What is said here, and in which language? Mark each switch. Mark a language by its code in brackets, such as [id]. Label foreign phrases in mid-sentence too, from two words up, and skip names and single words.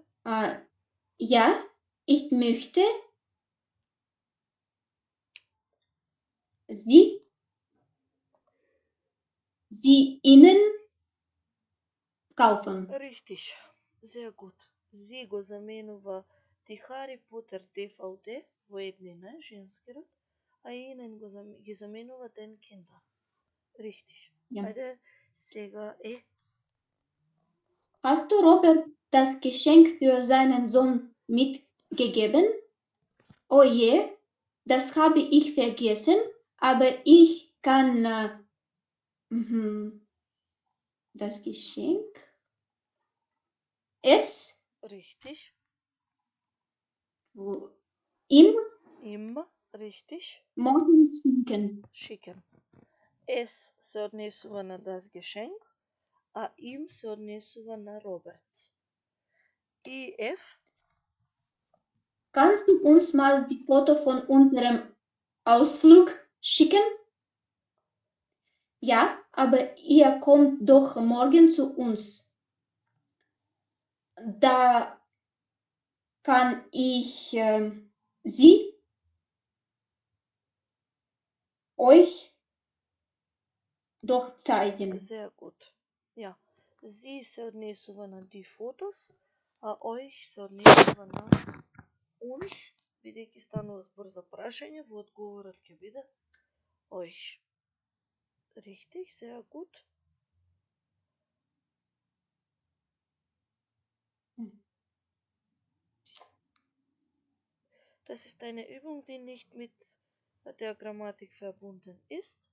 [de] Ja, ich möchte sie ihnen kaufen. Richtig. Sehr gut. Sie [mk] го заменува die Harry Potter DVD во еднина, женски род, а инен ги заменува [de] den Kinder. Richtig. Ja. [mk] Ајде, сега [de] Hast du Robert das Geschenk für seinen Sohn mitgegeben? Oh je, das habe ich vergessen, aber ich kann das Geschenk es Richtig. ihm Richtig. morgen Schicken. Es [mk] се однесува на [de] das Geschenk, [mk] а им се однесува на Роберт. И F? [de] Kannst du uns mal die Foto von unserem Ausflug schicken? Ja, aber ihr kommt doch morgen zu uns. Da kann ich sie euch doch zeigen. Sehr gut. Ja. Sie [mk] се однесува на [de] die Fotos, [mk] а euch се однесува на uns, бидејќи станува збор за прашање, во одговорот ќе биде euch. [de] Richtig, sehr gut. Das ist eine Übung, die nicht mit der Grammatik verbunden ist.